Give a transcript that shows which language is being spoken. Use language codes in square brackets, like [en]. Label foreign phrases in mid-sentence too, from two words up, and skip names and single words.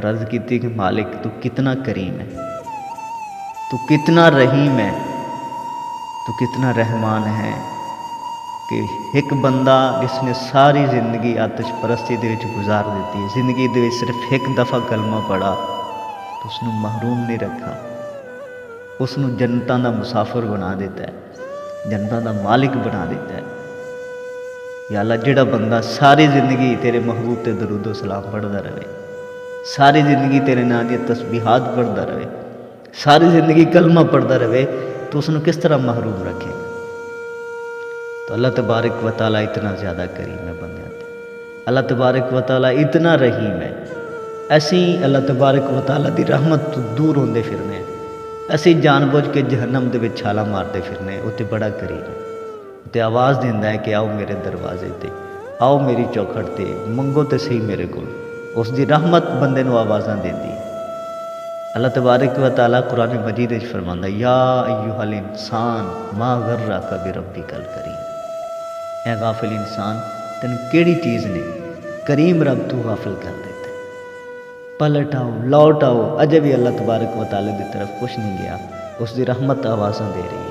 [pa] عرض کیتی کہ مالک تو کتنا کریم ہے، تو کتنا رحیم ہے، تو کتنا رحمان ہے کہ ایک بندہ جس نے ساری زندگی آتش پرستی دے وچ گزار دیتی ہے، زندگی دے وچ صرف ایک دفعہ کلمہ پڑھا تو اس نو محروم نہیں رکھا، اس نو جنتاں دا مسافر بنا دیتا ہے، جنتاں دا مالک بنا دیتا ہے۔ یا اللہ جڑا بندہ ساری زندگی تیرے محبوب تے درود و سلام پڑھدا رہے، ساری زندگی تیرے نام دی تسبیحات پڑھدا رہے، ساری زندگی کلمہ پڑھدا رہے، تو اس نو کس طرح محروم رکھے؟ تو اللہ تبارک و تعالیٰ اتنا زیادہ کریم ہے بندیاں تے، اللہ تبارک و تعالیٰ اتنا رحیم ہے۔ ایسی اللہ تبارک و تعالیٰ دی رحمت تو دور ہوندے پھرنے ہیں، ایسی جان بوجھ کے جہنم دے وچ چھالا مارتے پھرنے ہیں، تے بڑا کریم ہے، تے آواز دیندا ہے کہ آؤ میرے دروازے تے، آؤ میری چوکھٹ تے، منگو تے صحیح میرے کول۔ اس دی رحمت بندے نو آوازاں دیندی ہے۔ اللہ تبارک و تعالیٰ قرآن مجید وچ فرماندا ہے [ar] یا ایھا الانسان ما غرک بربک الکریم، [pa] اے غافل انسان تینوں کیڑی چیز نے کریم رب تو غافل کر دیتا ہے۔ پلٹ آؤ، لوٹ آؤ، اجے بھی اللہ تبارک و تعالیٰ دی طرف کچھ نہیں گیا، اس دی رحمت آوازاں دے رہی ہے۔